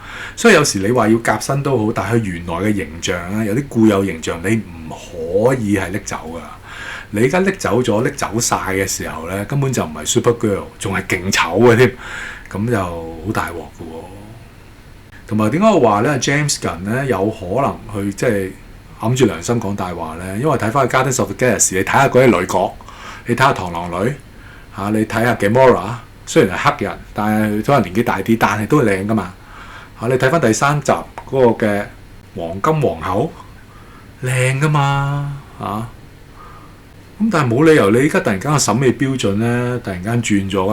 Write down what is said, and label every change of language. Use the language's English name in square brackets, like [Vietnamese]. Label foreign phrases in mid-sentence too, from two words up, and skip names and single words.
[Cantonese] 所以有時你話要夾新都好，但係原來嘅形象有啲固有形象你唔可以係拎走噶。你而家拎走咗、拎走晒嘅時候咧，根本就唔係 Supergirl， 仲係勁醜嘅添，咁就好大鑊噶喎。同埋點解我話咧 James Gunn 咧有可能去即係揞住良心講大話咧？因為睇翻《Guardians of the Galaxy》，你睇下嗰啲女角。你睇下螳螂女你睇下 Gamora， 雖然係黑人，但係可能年紀大啲，但係都係靚噶嘛你睇翻第3集嗰個嘅黃金皇后靚噶嘛咁但係冇理由你依家突然間個審美標準咧突然間轉咗啊？